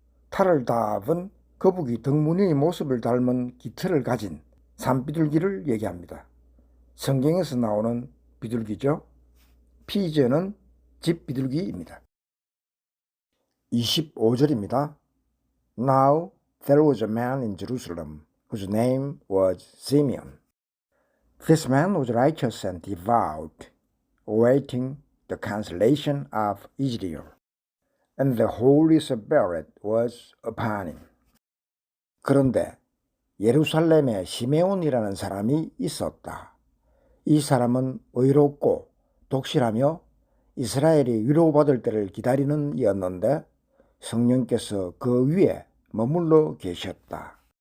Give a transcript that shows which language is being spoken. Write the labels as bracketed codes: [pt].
[ko] turtledove는 거북이 덕무늬의 모습을 닮은 깃털을 가진 산비둘기를 얘기합니다. 성경에서 나오는 비둘기죠. 피전은 집비둘기입니다. 25절입니다. [en] Now there was a man in Jerusalem whose name was Simeon. This man was righteous and devout, awaiting the consolation of Israel, and the Holy Spirit was upon him. [ko] 그런데 예루살렘에 시메온이라는 사람이 있었다. 이 사람은 의롭고 독실하며 이스라엘이 위로받을 때를 기다리는 이였는데 성령께서 그 위에 머물러 계셨다.